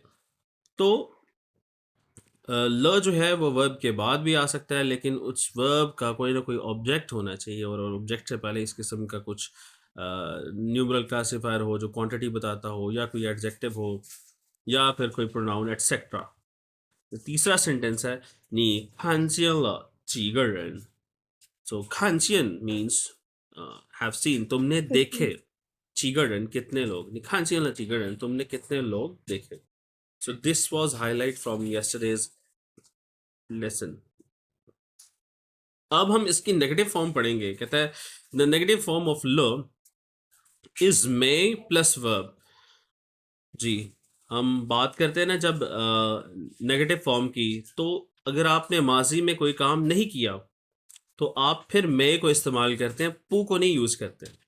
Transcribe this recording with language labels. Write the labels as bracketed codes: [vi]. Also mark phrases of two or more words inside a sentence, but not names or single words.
[hi] तो ल जो है वो वर्ब के बाद भी आ सकता है लेकिन उस वर्ब का कोई ना कोई ऑब्जेक्ट होना चाहिए और ऑब्जेक्ट से पहले इस किस्म का कुछ [en] numeral classifier [hi] हो जो क्वांटिटी बताता हो या कोई एडजेक्टिव हो या फिर कोई प्रोनाउन एटसेट्रा। तीसरा सेंटेंस है [zh] 你看见了几个人. [hi] सो खानजियन [en] means have seen, [hi] तुमने देखे। [zh] 几个人 [hi] कितने लोग, [zh] 你看见了几个人 [hi] तुमने कितने लोग देखे। [en] So this was highlight from yesterday's lesson. [hi] अब हम इसकी नेगेटिव फॉर्म पढ़ेंगे। कहता है [en] the negative form of le is mei plus verb. [hi] जी, हम बात करते हैं ना जब [en] negative form [hi] की, तो अगर आपने माजी में कोई काम नहीं किया तो आप फिर मे को इस्तेमाल करते हैं, पू को नहीं यूज करते।